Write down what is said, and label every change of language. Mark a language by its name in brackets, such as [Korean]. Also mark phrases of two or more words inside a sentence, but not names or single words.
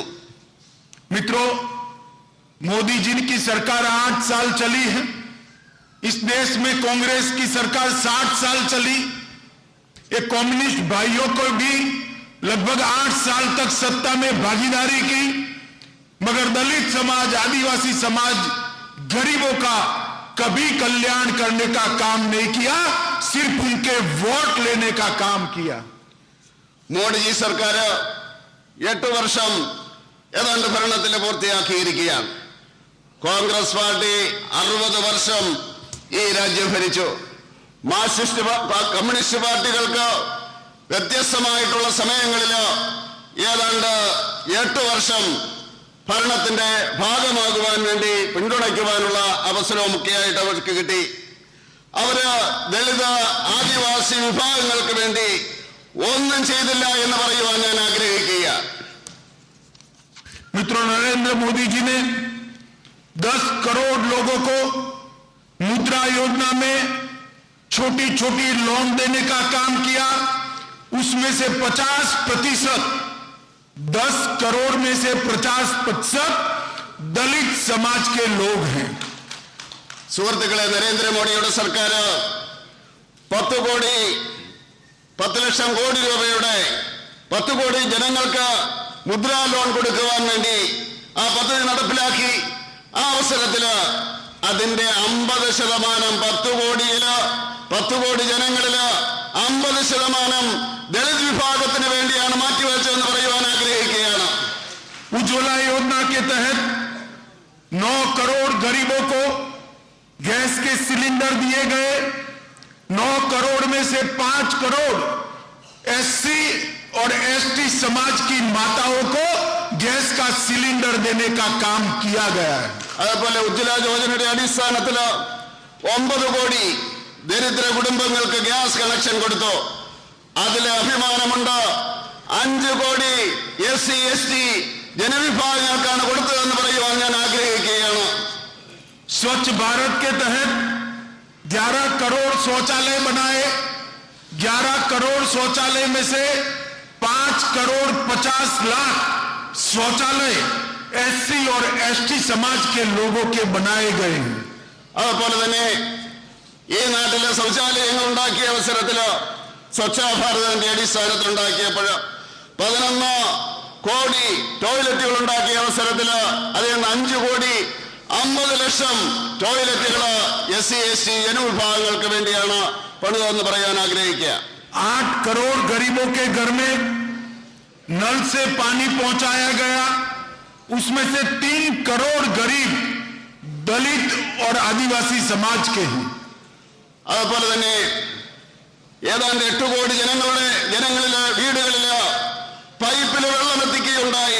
[Hindi] मित्रों, मोदी जी की सरकार 8 साल चली है. इस देश में कांग्रेस की सरकार 60 साल चली. ये कम्युनिस्ट भाइयों को भी लगभग 8 साल तक सत्ता में भागीदारी की, मगर दलित समाज, आदिवासी समाज, गरीबों का कभी कल्याण करने का काम नहीं किया, सिर्फ उनके वोट लेने का काम किया. [Malayalam] മോഡി ജി സർക്കാർ 8 വർഷം ഏതാണ്ട് ഭരണത്തിൽ പൂർത്തിയാക്കിയിരിക്കുകയാണ്. കോൺഗ്രസ് പാർട്ടി 60 വർഷം ഈ രാജ്യം ഭരിച്ചു. മാർക്സിസ്റ്റ് കമ്മ്യൂണിസ്റ്റ് പാർട്ടികൾക്ക് വ്യത്യസ്തമായിട്ടുള്ള സമയങ്ങളിൽ ഏതാണ്ട് 8 വർഷം ഭരണത്തിന്റെ ഭാഗമാകുവാൻ വേണ്ടി പിന്തുണയ്ക്കുവാനുള്ള അവസരവും മുഖ്യമായിട്ട് അവർക്ക് കിട്ടി. അവര് ദളിത് ആദിവാസി വിഭാഗങ്ങൾക്ക് വേണ്ടി ഒന്നും ചെയ്തില്ല എന്ന് പറയുവാൻ ഞാൻ ആഗ്രഹിക്കുക. [Hindi] मित्रों, नरेंद्र मोदी जी ने 10 करोड़ लोगों को मुद्रा योजना में छोटी छोटी लोन देने का काम किया. उसमें से 50%, 10 करोड़ में से 50% दलित समाज के लोग हैं. [Malayalam] സുഹൃത്തുക്കളെ, നരേന്ദ്രമോദിയുടെ സർക്കാർ 10 ലക്ഷം കോടി രൂപയുടെ 10 കോടി ജനങ്ങൾക്ക് മുദ്രാ ലോൺ കൊടുക്കുവാൻ വേണ്ടി ആ പദ്ധതി നടപ്പിലാക്കി. ആ അവസരത്തില് അതിന്റെ 50%, 10 കോടി ജനങ്ങളില് 50% ദളിത് വിഭാഗത്തിന് വേണ്ടിയാണ് മാറ്റിവെച്ചതെന്ന് പറയുവാൻ ആഗ്രഹിക്കുകയാണ്. [Hindi] उज्ज्वला योजना के तहत 9 करोड़ गरीबों को गैस के सिलेंडर दिए गए. 9 करोड़ में से 5 करोड़ एससी और एसटी समाज की माताओं को गैस का सिलेंडर देने का काम किया गया है. [Malayalam] അതേപോലെ ഉജ്ജ്വല യോജനയുടെ അടിസ്ഥാനത്തിൽ 9 കോടി ദരിദ്ര കുടുംബങ്ങൾക്ക് ഗ്യാസ് കണക്ഷൻ കൊടുത്തു. അതിലെ അഭിമാനമുണ്ട്. 5 കോടി [English] SC ST [Malayalam] ജനവിഭാഗങ്ങൾക്കാണ് കൊടുത്തതെന്ന് പറയുവാൻ ഞാൻ ആഗ്രഹിക്കുകയാണ്. [Hindi] स्वच्छ भारत के तहत 11 करोड़ शौचालय बनाए. 11 करोड़ शौचालय में से 5 करोड़ 50 लाख शौचालय SC और ST समाज के लोगों के बनाए गए हैं. [Malayalam] അതുപോലെ തന്നെ ഈ നാട്ടിലെ ശൗചാലയങ്ങൾ ഉണ്ടാക്കിയ അവസരത്തിൽ സ്വച്ഛ ഭാരതിന്റെ അടിസ്ഥാനത്തിൽ ഉണ്ടാക്കിയപ്പോൾ 11 കോടി ടോയ്ലറ്റുകൾ ഉണ്ടാക്കിയ അവസരത്തിൽ അതിൽ നിന്ന് 5 കോടി 50 ലക്ഷം ടോയ്ലറ്റുകൾ [English] SC ST [Malayalam] ജനവിഭാഗങ്ങൾക്ക് വേണ്ടിയാണ് പണിതെന്ന് പറയാൻ ആഗ്രഹിക്കുക. [Hindi] 8 करोड़ गरीबों के घर में नल से पानी पहुंचाया गया. उसमें से 3 करोड़ गरीब दलित और आदिवासी समाज के हैं. [Malayalam] അതുപോലെ തന്നെ ഏതാണ്ട് 8 കോടി ജനങ്ങളിലെ വീടുകളില് പൈപ്പിൽ വെള്ളം എത്തിക്കുകയുണ്ടായി.